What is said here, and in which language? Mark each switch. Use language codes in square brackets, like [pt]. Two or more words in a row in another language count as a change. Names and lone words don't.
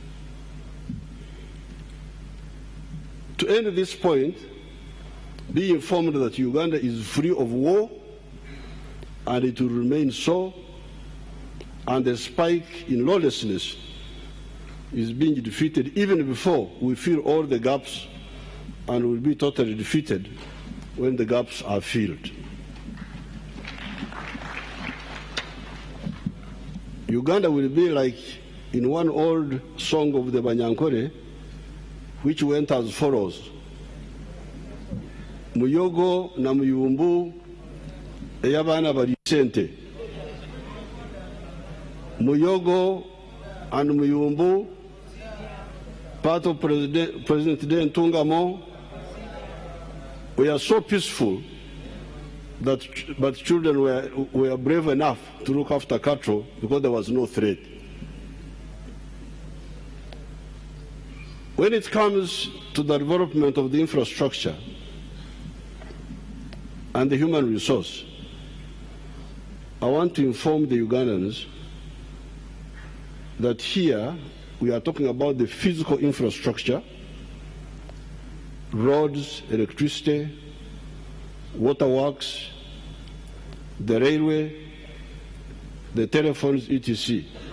[en] To end this point, be informed that Uganda is free of war, and it will remain so, and the spike in lawlessness is being defeated even before we fill all the gaps, and will be totally defeated when the gaps are filled. Uganda will be like in one old song of the Banyankore, which went as follows: [nyn] Muyogo na muyumbu eyabana bali sente. [en] Muyogo and Muyumbu, part of President Ntungamo, we are so peaceful that but children were brave enough to look after cattle because there was no threat. When it comes to the development of the infrastructure and the human resource, I want to inform the Ugandans that here we are talking about the physical infrastructure, roads, electricity, waterworks, the railway, the telephones, etc.